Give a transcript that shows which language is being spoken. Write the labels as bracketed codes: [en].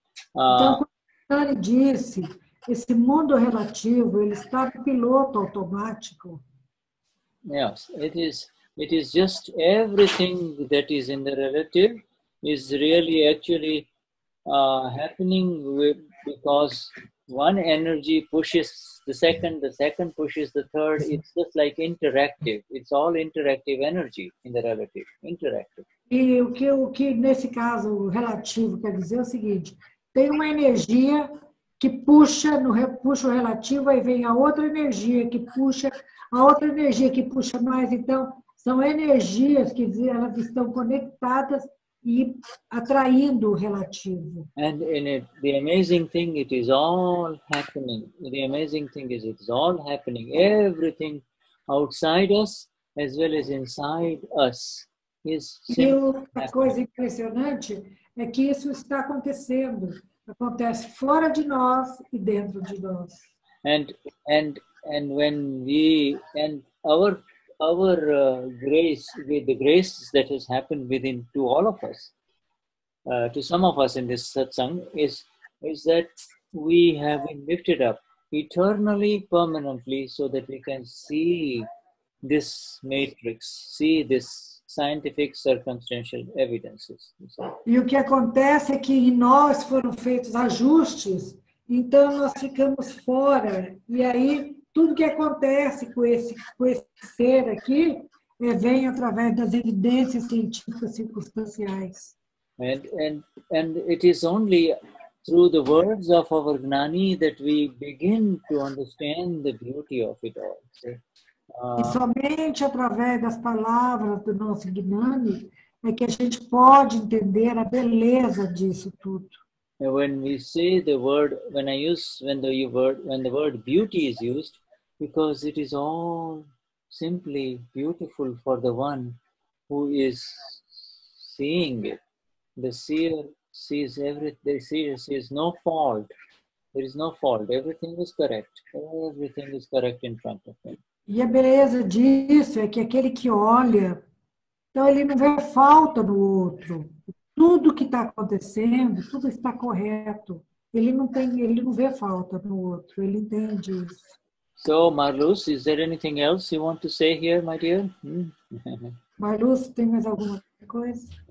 [pt] Então, quando o Gnani disse, esse mundo relativo, ele está no piloto automático. [en] Yes, it is just everything that is in the relative is really actually happening because one energy pushes the second pushes the third. It's just like interactive. It's all interactive energy in the relative, interactive. [pt] E o que nesse caso o relativo quer dizer é o seguinte, tem uma energia que puxa, puxa o relativo, aí vem a outra energia que puxa, a outra energia que puxa mais. Então, são energias que elas estão conectadas e atraindo o relativo. [en] And in it, the amazing thing, it is all happening. The amazing thing is it is all happening. Everything outside us as well as inside us is [pt] E a coisa impressionante é que isso está acontecendo. Acontece fora de nós e dentro de nós. [en] And when we and our grace, with the grace that has happened within to all of us, to some of us in this satsang, is that we have been lifted up eternally, permanently, so that we can see this matrix, see this scientific circumstantial evidences. [pt] E o que acontece é que em nós foram feitos ajustes, então nós ficamos fora. E aí tudo que acontece com esse ser aqui vem através das evidências científicas circunstanciais. [en] And it is only through the words of our Gnani that we begin to understand the beauty of it all. [pt] E somente através das palavras do nosso Gnani é que a gente pode entender a beleza disso tudo. [en] When we say the word, when the word beauty is used, because it is all simply beautiful for the one who is seeing it. The seer sees everything. The seer sees no fault. There is no fault. Everything is correct. Everything is correct in front of him. [pt] E a beleza disso é que aquele que olha, então ele não vê falta no outro. Tudo que está acontecendo, tudo está correto. Ele não vê falta no outro, ele entende isso. [en] So, Marluz, is there anything else you want to say here, my dear? [pt] Marluz, tem mais alguma coisa?